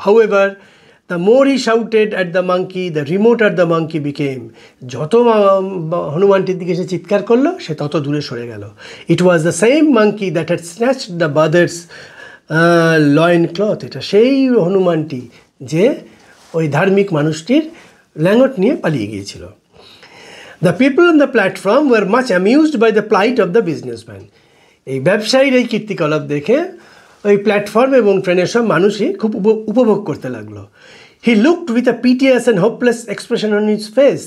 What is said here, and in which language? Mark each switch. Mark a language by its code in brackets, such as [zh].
[en] However, the more he shouted at the monkey, the remoter the monkey became. [bn] যত হনুমানটির দিকে সে চিৎকার করলো সে তত দূরে সরে গেল। [en] It was the same monkey that had snatched the brother's loincloth. [bn] এটা সেই হনুমানটি যে ওই ধার্মিক মানুষটির ল্যাঙ্গট নিয়ে পালিয়ে গিয়েছিল। [en] The people on the platform were much amused by the plight of the businessman. [bn] এই ব্যবসায়ীর এই কীর্তিকলাপ দেখে ওই প্ল্যাটফর্ম এবং ট্রেনের সব মানুষই খুব উপভোগ করতে লাগলো। [en] He looked with a piteous and hopeless expression on his face.